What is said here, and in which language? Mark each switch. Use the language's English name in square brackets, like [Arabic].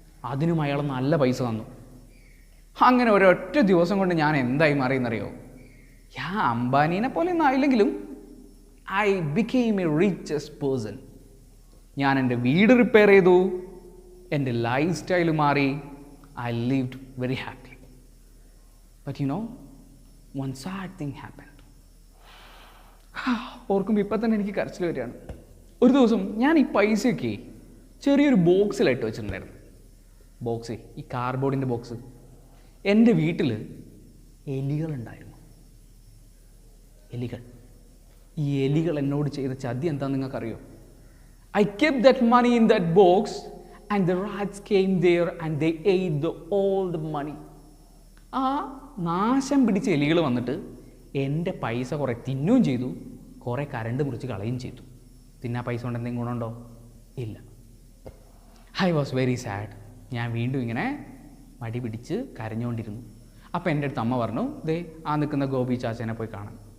[Malayalam] അതിനും അയാൾ നല്ല പൈസ തന്നു. അങ്ങനെ ഒരൊറ്റ ദിവസം കൊണ്ട് ഞാൻ എന്തായി മാറിയെന്നറിയോ? അംബാനീനെ പോലെ ഒന്നും ആയില്ലെങ്കിലും [English] I became a richest person. [Malayalam] ഞാൻ എൻ്റെ വീട് റിപ്പയർ ചെയ്തു, എൻ്റെ ലൈഫ് സ്റ്റൈൽ മാറി. [English] I lived very happy. [Malayalam] But you know, [English] one sad thing happened. [Malayalam] ഓർക്കുമ്പോൾ ഇപ്പം തന്നെ എനിക്ക് കരച്ചിൽ വരികയാണ്. ഒരു ദിവസം ഞാൻ ഈ പൈസയൊക്കെ ചെറിയൊരു ബോക്സിലായിട്ട് വെച്ചിട്ടുണ്ടായിരുന്നു. ബോക്സ്, ഈ കാർഡ്ബോർഡിൻ്റെ ബോക്സ്. എൻ്റെ വീട്ടിൽ എലികളുണ്ടായിരുന്നു. എലികൾ. ഈ എലികൾ എന്നോട് ചെയ്ത ചതി എന്താണെന്ന് നിങ്ങൾക്കറിയോ? [English] I kept that money in that box and the rats came there and they ate all the money. [Malayalam] ആ നാശം പിടിച്ച എലികൾ വന്നിട്ട് എൻ്റെ പൈസ കുറേ തിന്നുകയും ചെയ്തു, കുറേ കരണ്ട് മുറിച്ച് കളയുകയും ചെയ്തു. പിന്നെ ആ പൈസ കൊണ്ട് എന്തെങ്കിലും ഗുണമുണ്ടോ? ഇല്ല. [English] I was very sad. [Malayalam] ഞാൻ വീണ്ടും ഇങ്ങനെ മടി പിടിച്ച് കരഞ്ഞുകൊണ്ടിരുന്നു. അപ്പോൾ എൻ്റെ അടുത്ത് അമ്മ പറഞ്ഞു, ദേ ആ നിൽക്കുന്ന ഗോപി ചാച്ചനെ പോയി കാണാൻ.